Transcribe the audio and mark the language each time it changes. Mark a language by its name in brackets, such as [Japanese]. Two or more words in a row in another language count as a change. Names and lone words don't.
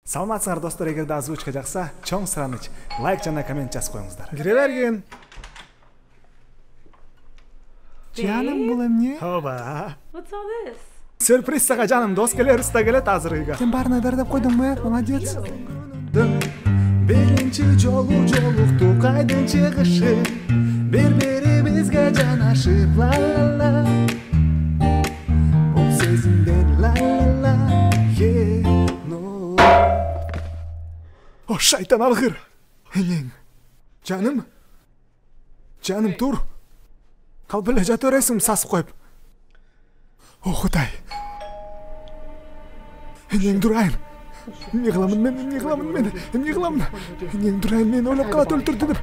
[Kyrgyz] Саламатсыңар достор, эгерде озвучка жакса, чоң сураныч, лайк жана коммент жазып коюңуздар. Кире бергин. Жаным, бул эмне? Оба. [English] What's all this? [Kyrgyz] Сюрприз сага жаным, дос келебиз да келет азыр үйгө. Сен баарына даярдап койдуңбу? Молодец. Биринчи жолу жолукту кайдын чыгышы, бири-бирибизге жанашып ла-ла-ла. Бул сезимден ла-ла-ла. О, шайтан алгыр. Энең. Жаным. Жаным, тур. Калп эле жата бересиң, сасып коюп. О, Кудай. Энең, турайын. Эмне кыламын мен? Энең, турайын, мен ойлоп калат өлтүрдү деп.